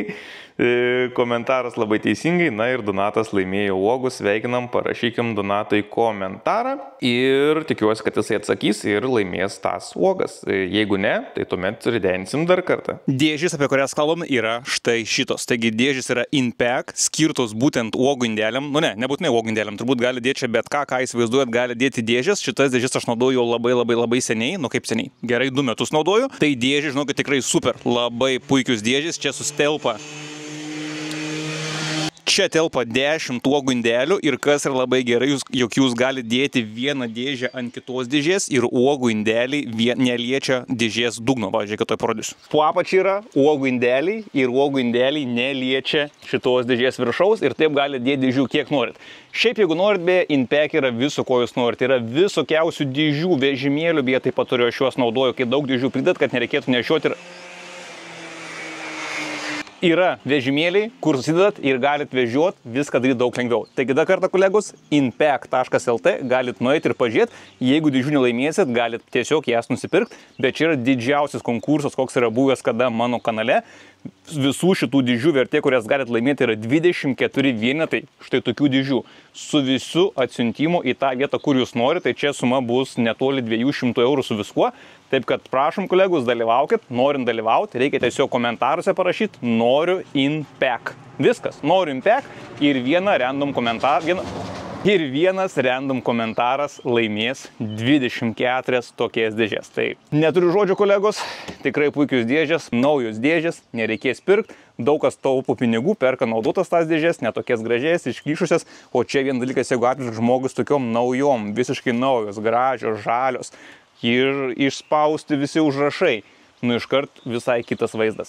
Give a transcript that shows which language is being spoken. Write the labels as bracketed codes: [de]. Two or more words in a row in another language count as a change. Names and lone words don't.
[lt] Komentaras labai teisingai, na ir Donatas laimėjo uogų, sveikinam, parašykim Donatui komentarą ir tikiuosi, kad jisai atsakys ir laimės tas uogas. Jeigu ne, tai tuomet ridensim dar kartą. Dėžės, apie kurias kalbam, yra štai šitos. Taigi dėžės yra in-pack, skirtos būtent uogų indeliam. Nu ne, nebūtinai uogų indeliam, turbūt gali dėti čia bet ką įsivaizduojat, gali dėti dėžės. Šitas dėžės aš naudoju jau labai seniai, nu kaip seniai, gerai 2 metus naudoju. Tai dėžės, žinokit, tikrai super, labai puikius dėžės, čia sustelpa. Čia telpa 10 uogų indelių ir kas yra labai gerai, jog jūs galite dėti vieną dėžę ant kitos dėžės ir uogų indeliai neliečia dėžės dugno. Pavyzdžiui, kad to parodysiu. Po apačia yra uogų indeliai ir uogų indeliai neliečia šitos dėžės viršaus ir taip galite dėti dėžių kiek norit. Šiaip jeigu norit, beje, in-pack yra viso, ko jūs norit. Yra visokiausių dėžių, vežimėlių, beje, taip pat turiu, aš juos naudoju, kai daug dėžių pridat, kad nereikėtų nešioti ir... Yra vežimėliai, kur susidedat ir galit vežioti, viską daryti daug lengviau. Taigi dar kartą, kolegos, inpack.lt galit nueiti ir pažiūrėti. Jeigu dėžių nelaimėsit, galit tiesiog jas nusipirkti. Bet čia yra didžiausias konkursas, koks yra buvęs kada mano kanale. Visų šitų dėžių vertė, kurias galit laimėti, yra 24 vienetai. Štai tokių dėžių. Su visu atsiuntimu į tą vietą, kur jūs norite, tai čia suma bus netoli 200 eurų su viskuo. Taip kad prašom, kolegus, dalyvaukit. Norint dalyvauti, reikia tiesiog komentaruose parašyti noriu in-pack. Viskas, noriu in-pack ir vienas random komentaras laimės 24 tokias dėžės. Tai neturiu žodžių, kolegos, tikrai puikius dėžės, naujos dėžės, nereikės pirkti. Daug kas taupo pinigų, perka naudotas tas dėžės, netokias gražias, išklyšusias, o čia vienas dalykas, jeigu atvežat žmogus tokiom naujom, visiškai naujos, gražios, žalios ir išspausti visi užrašai, nu iškart visai kitas vaizdas.